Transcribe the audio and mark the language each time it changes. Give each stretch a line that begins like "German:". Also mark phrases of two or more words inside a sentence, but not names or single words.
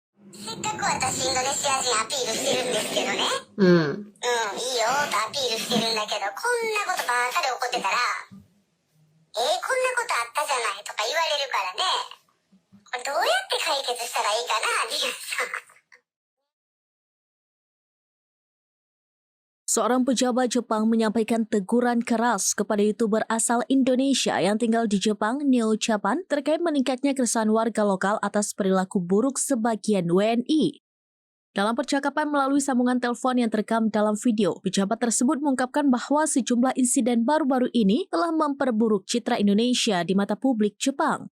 Japanese: せっかく私インドネシア人アピールしてるんですけどね。うん。いいよとアピールしてるんだけど、こんなことばっかり起こってたら、こんなことあったじゃないとか言われるからね。これどうやって解決したらいいかな、皆さん。
Indonesian: Seorang pejabat Jepang menyampaikan teguran keras kepada YouTuber asal Indonesia yang tinggal di Jepang, Neo Chapan, terkait meningkatnya keresahan warga lokal atas perilaku buruk sebagian WNI. Dalam percakapan melalui sambungan telepon yang terekam dalam video, pejabat tersebut mengungkapkan bahwa sejumlah insiden baru-baru ini telah memperburuk citra Indonesia di mata publik Jepang.